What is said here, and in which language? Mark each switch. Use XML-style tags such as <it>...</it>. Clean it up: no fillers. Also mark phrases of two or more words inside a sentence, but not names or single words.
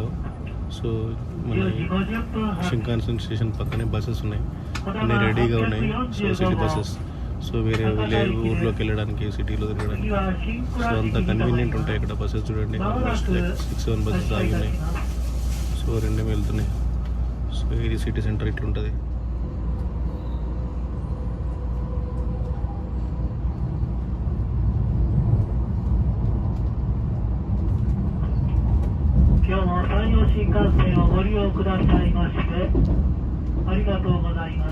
<te>సో మన షింకాన్సన్ స్టేషన్ పక్కనే బస్సెస్ ఉన్నాయి, అన్నీ రెడీగా ఉన్నాయి.</te> <en>so city buses.</en> <te>సో వేరే ఊర్లోకి వెళ్ళడానికి, సిటీలో తిరగడానికి. సో అంత కన్వీనియంట్ ఉంటాయి ఇక్కడ బస్సెస్. చూడండి</te> <en>almost like</en> <te>6-7 బస్సెస్ ఆగి ఉన్నాయి. సో 2 వెళ్తున్నాయి. సో ఇది</te> <en>city center</en> <te>ఇట్లుంటుంది.</te> <ja>新幹線をご利用くださいましてありがとうございます。</ja>